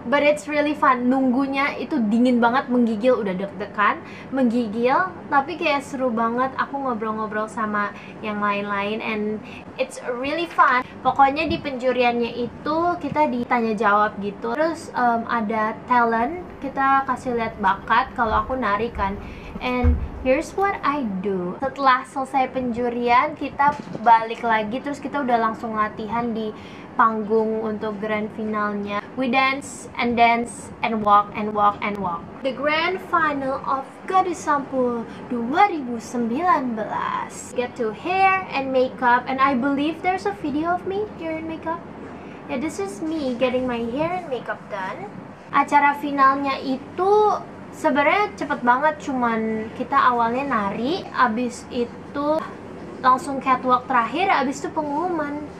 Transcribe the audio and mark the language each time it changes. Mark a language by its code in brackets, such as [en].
[id] But it's really fun. Nunggunya itu dingin banget, menggigil, udah deg-degan, menggigil, tapi kayak seru banget. Aku ngobrol-ngobrol sama yang lain-lain and it's really fun. Pokoknya di penjuriannya itu kita ditanya jawab gitu. Terus ada talent, kita kasih lihat bakat. Kalau aku nari kan, and here's what I do. Setelah selesai penjurian, kita balik lagi, terus kita udah langsung latihan di panggung untuk grand finalnya. [en] We dance and walk and walk and walk. The grand final of Gadis Sampul 2019. Get to hair and makeup, and I believe there's a video of me here in makeup. Yeah, this is me getting my hair and makeup done. [id] Acara finalnya itu sebenarnya cepet banget, cuman kita awalnya nari, abis itu langsung catwalk terakhir, abis itu pengumuman.